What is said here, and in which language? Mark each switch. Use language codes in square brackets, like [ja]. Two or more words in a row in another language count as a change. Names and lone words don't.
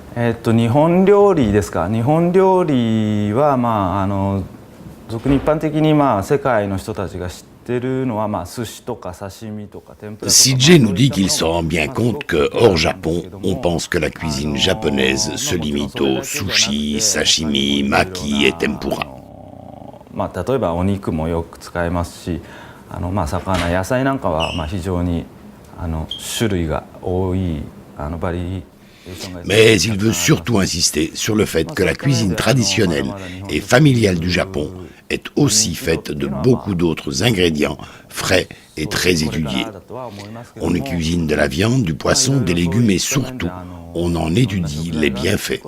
[ja] 日本料理ですか。日本料理は俗に一般的に世界の人たちが知ってるのは寿司とか刺身とか天ぷらとか。 [fr] CJ nous dit qu'il se rend bien compte que, hors Japon, on pense que la cuisine japonaise se limite aux sushi, sashimi, maki et tempura. [ja] 例えばお肉もよく使いますし、魚、野菜なんかは非常に種類が多いバリ。 [fr] Mais il veut surtout insister sur le fait que la cuisine traditionnelle et familiale du Japon est aussi faite de beaucoup d'autres ingrédients frais et très étudiés. On y cuisine de la viande, du poisson, des légumes et surtout, on en étudie les bienfaits.